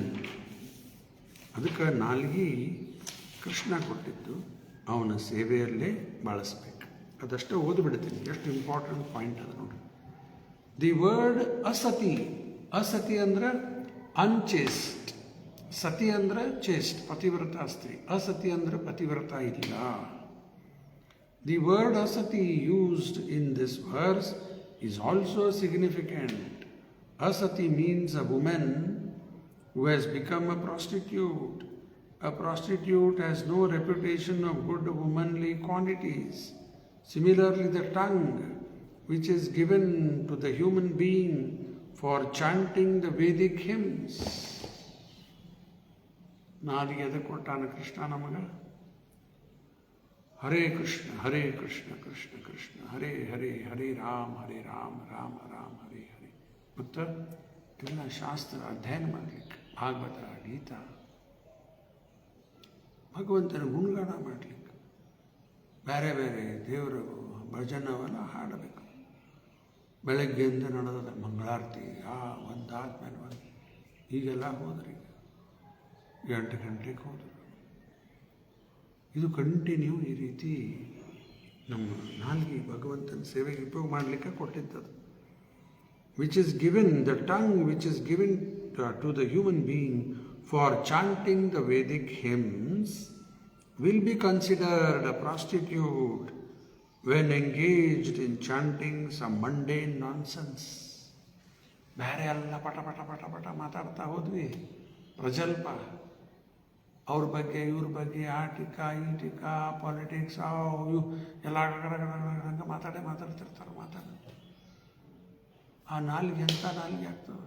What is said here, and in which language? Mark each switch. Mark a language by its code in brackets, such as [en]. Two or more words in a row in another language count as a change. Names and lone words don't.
[kn] ಅದಕ್ಕೆ ನಾಲ್ಗಿ ಕೃಷ್ಣ ಕೊಟ್ಟಿದ್ದು, ಅವನ ಸೇವೆಯಲ್ಲೇ ಬಳಸ್ಬೇಕು. ಅದಷ್ಟೇ ಓದಿಬಿಡ್ತೀನಿ, ಎಷ್ಟು [en] important point [kn] ಅದು ನೋಡಿ. [en] the word [kn] ಅಸತಿ, ಅಸತಿ ಅಂದ್ರೆ ಅನ್ಚೇಸ್ಟ್, ಸತಿ ಅಂದ್ರೆ ಚೇಸ್ಟ್ ಪತಿವ್ರತ ಸ್ತ್ರೀ, ಅಸತಿ ಅಂದ್ರೆ ಪತಿವ್ರತ ಇಲ್ಲ. [en] the word asati used in this verse is also significant. Asati means a woman who has become a prostitute. A prostitute has no reputation of good womanly qualities. Similarly, the tongue, which is given to the human being for chanting the Vedic hymns. [kn] ನಾಲಿಗೆ ಎದಕ್ಕೆ ಕೊಟ್ಟಾನ ಕೃಷ್ಣ ನಮಗ? [sa] ಹರೇ ಕೃಷ್ಣ ಹರೇ ಕೃಷ್ಣ ಕೃಷ್ಣ ಕೃಷ್ಣ ಹರೇ ಹರೇ, ಹರೇ ರಾಮ ಹರೇ ರಾಮ ರಾಮ ರಾಮ ಹರೇ ಹರೇ. [kn] ಮತ್ತು ಎಲ್ಲ ಶಾಸ್ತ್ರ ಅಧ್ಯಯನ ಮಾಡಲಿಕ್ಕೆ, ಭಾಗವತ, ಗೀತಾ, ಭಗವಂತನ ಗುಣಗಾನ ಮಾಡಲಿಕ್ಕೆ, ಬೇರೆ ಬೇರೆ ದೇವರು ಭಜನವೆಲ್ಲ ಹಾಡಬೇಕು. ಬೆಳಗ್ಗೆಯಿಂದ ನಡೆದ ಮಂಗಳಾರತಿ ಒಂದಾದ್ಮೇಲೆ ಒಂದು, ಈಗೆಲ್ಲ ಹೋದ್ರಿ, 8 ಗಂಟೆಗೆ ಹೋದರು. ಇದು ಕಂಟಿನ್ಯೂ ಈ ರೀತಿ ನಮ್ಮ ನಾಲ್ಗೆ ಭಗವಂತನ ಸೇವೆಗೆ ಉಪಯೋಗ ಮಾಡಲಿಕ್ಕೆ ಕೊಟ್ಟಿದ್ದದು. [en] which is given, the tongue which is given to the human being for chanting the Vedic hymns will be considered a prostitute when engaged in chanting some mundane nonsense. [kn] ಬೇರೆ ಎಲ್ಲ ಪಟ ಪಟ ಪಟ ಪಟ ಮಾತಾಡ್ತಾ ಹೋದ್ವಿ, ಪ್ರಜಲ್ಪ, ಅವ್ರ ಬಗ್ಗೆ ಇವ್ರ ಬಗ್ಗೆ, ಆ ಟೀಕಾ ಈ ಟೀಕಾ, ಪಾಲಿಟಿಕ್ಸ್, ಇವು ಎಲ್ಲ ಹಂಗೆ ಮಾತಾಡ್ತಿರ್ತಾರೆ. ಆ ನಾಲ್ಗೆ ಎಂಥ ನಾಲ್ಗೆ ಆಗ್ತದೆ?